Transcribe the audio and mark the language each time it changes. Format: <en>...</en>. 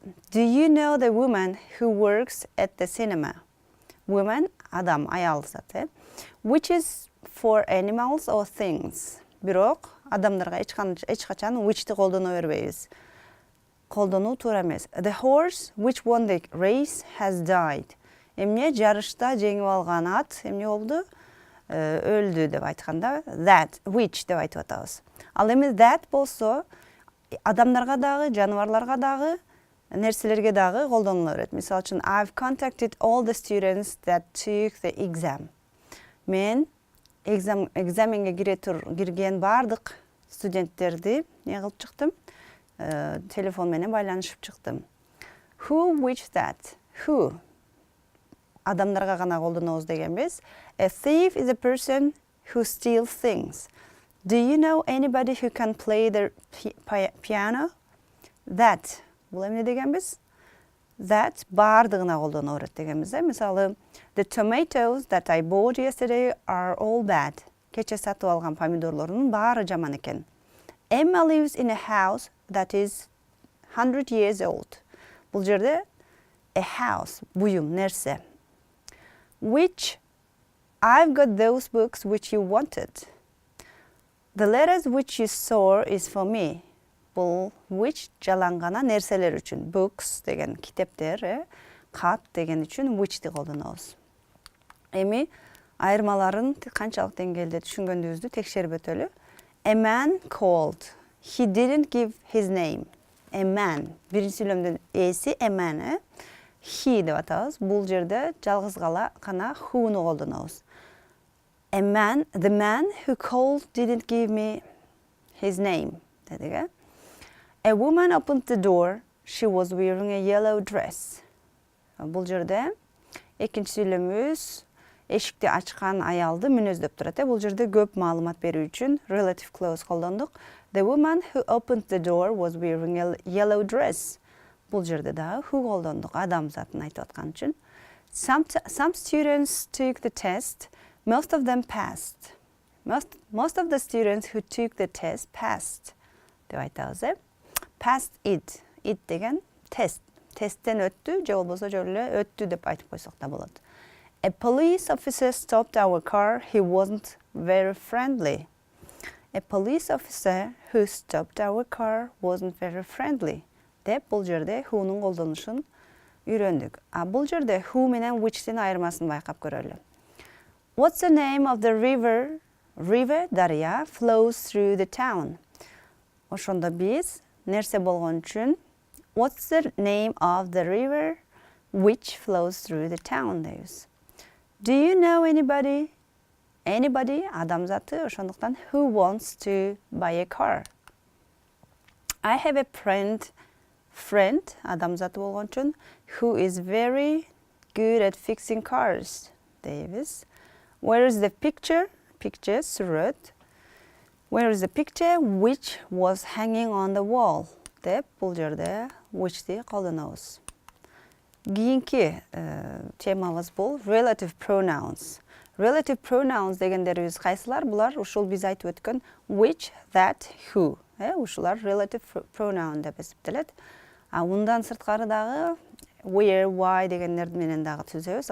<en>Do you know the woman who works at the cinema?</en> <ky>Woman адам, аял зат.</ky> <en>Which is for animals or things.</en> <ky>Бирок адамдарга эч качан which'ти колдоно бербейбиз. Колдонуу туура эмес.</ky> <en>The horse which won the race has died.</en> <ky>Эмне жарышта жеңип алган ат эмне болду? Өлдү деп айтканда that, which деп айтып атабыз. Ал эми that болсо адамдарга дагы, жаныбарларга дагы, нерселерге дагы колдонула берет. Мисалы үчүн</ky> <en>I've contacted all the students that took the exam.</en> <ky>Мен экзаменге кирген бардык студенттерди не кылып чыктым? Телефон менен байланышып чыктым. Who, which, that. Who адамдарга гана колдонобуз дегенбиз.</ky> <en>A thief is a person who steals things. Do you know anybody who can play the piano?</en> <ky>That бул эмне дегенбиз? That бардыгына колдоно берет дегенбиз. Мисалы,</ky> <en>the tomatoes that I bought yesterday are all bad.</en> <ky>Кече сатып алган помидорлордун баары жаман экен.</ky> <en>Emma lives in a house that is 100 years old.</en> <ky>Бул жерде a house, буюм, нерсе.</ky> <en>Which I've got those books which you wanted. The letters which you saw is for me.</en> <ky>Бул which жалангана нерселер үчүн. Books деген китептер, кат деген үчүн which'ти колдонобуз. Эми айырмаларын канчалык деңгээлде түшүнгөндүгүбүздү текшерип өтөлү.</ky> <en>A man called. He didn't give his name. A man.</en> <ky>Биринчи сүйлөмдүн эси a man. He деп атабыз. Бул жерде жалгыз гана who'ну колдонобуз.</ky> <en>A man, the man who called didn't give me his name.</en> <ky>Дедик.</ky> <en>A woman opened the door. She was wearing a yellow dress.</en> <ky>Бул жерде экинчи сүйлөмүбүз эшикти ачкан аялды мүнөздөп турат. Бул жерде көп маалымат берүү үчүн relative clause колдондук.</ky> <en>The woman who opened the door was wearing a yellow dress.</en> <ky>Бул жерде дагы who колдондук, адам затын айтып аткан үчүн.</ky> <en>Some students took the test. Most of them passed. Most of the students who took the test passed.</en> <ky>деп айтабыз.</ky> <en>Passed it.</en> <ky>It деген тест. Тесттен өттү, же болбосо жөн эле өттү деп айтып койсок да болот.</ky> <en>A police officer stopped our car. He wasn't very friendly. A police officer who stopped our car wasn't very friendly.</en> <ky>Деп бул жерде who'нун колдонушун үйрөндүк. Бул жерде who менен which'тин айырмасын байкап көрөлү.</ky> <en>What's the name of the river? River, дарыя, flows through the town.</en> <ky>Ошондо биз нерсе болгон үчүн</ky> <en>What's the name of the river which flows through the town дейбиз. Do you know anybody? Anybody,</en> <ky>адам заты, ошондуктан</ky> <en>who wants to buy a car? I have a friend,</en> <ky>адам заты болгон үчүн</ky> <en>who is very good at fixing cars</en> <ky>дейбиз.</ky> <en>Where is the picture? Picture, сүрөт. Where is the picture which was hanging on the wall?</en> <ky>Деп бул жерде which'ти колдонобуз. Кийинки темабыз бул relative pronouns. Relative pronouns дегендерибиз кайсылар? Булар ушул биз айтып өткөн which, that, who. Ушулар relative pronoun деп эсептелет. Ундан сырткары дагы where, why дегендер менен дагы түзөбүз.</ky>